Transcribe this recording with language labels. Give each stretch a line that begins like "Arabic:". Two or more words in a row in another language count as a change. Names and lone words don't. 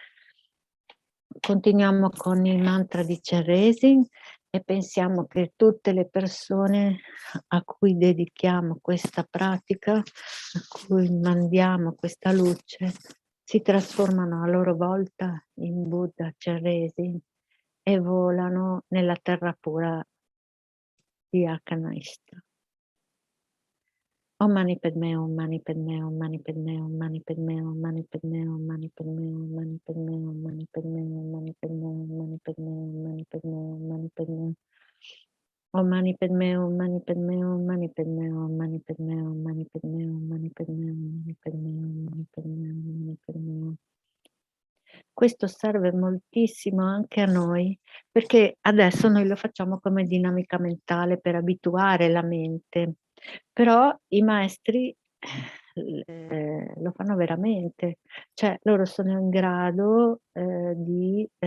Italian: Continuiamo con il mantra di Chenrezig e pensiamo che tutte le persone a cui dedichiamo questa pratica, a cui mandiamo questa luce, si trasformano a loro volta in Buddha Chenrezig e volano nella terra pura di Akanishta.
Sanskrit: Om Mani Padme, Om Mani Padme, Om Mani Padme, Om Mani Padme, Om Mani Padme, Om Mani Padme, Om Mani Padme, Om Mani Padme, Om Mani Padme, Om Mani Padme, Om Mani Padme, Om Mani Padme. Om Mani Padme, Om Mani Padme, Om Mani Padme, Om Mani Padme, Om Mani Padme, Om Mani Padme, Om Mani Padme, Om Mani Padme, Om Mani Padme.
Italian: Questo serve moltissimo anche a noi, perché adesso noi lo facciamo come dinamica mentale per abituare la mente, però i maestri lo fanno veramente, cioè loro sono in grado di